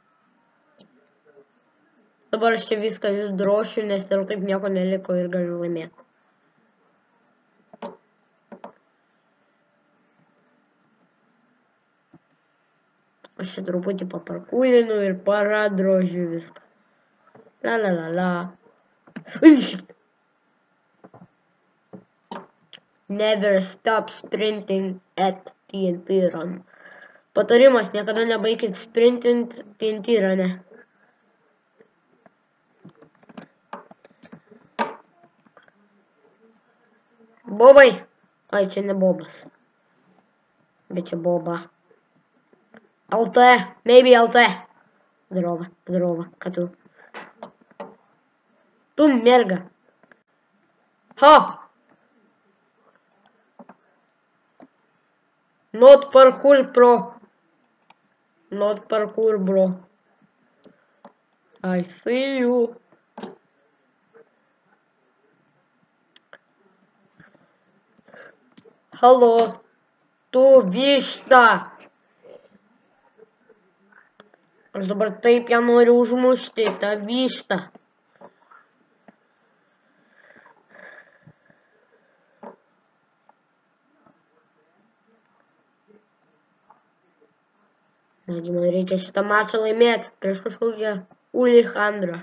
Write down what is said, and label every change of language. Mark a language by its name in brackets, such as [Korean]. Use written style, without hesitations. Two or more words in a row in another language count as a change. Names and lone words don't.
[Lithuanian] Dabar aš čia viską išdrošiu, nes ir taip nieko neliko ir galiu laimėti. Aš čia truputį paparkūrinu ir paradrožiu viską. La la la la. [English] Never stop sprinting at TNT run. [Lithuanian] Patarimas, niekada nebaikit sprintint TNT rune. Bobai. Ai, čia ne bobas. Bet čia boba. [Russian] LT. Maybe LT. Здорово, здорово, коту. [Lithuanian] Tu merga. Ha! [English] Not parkour pro. Not parkour bro. I see you. Hello. [Lithuanian] Tu višta. Aš dabar taip ją noriu užmušti, tą vištą. Negi man reikia šitą mačą laimėti prieš kažkokią Ulichandrą.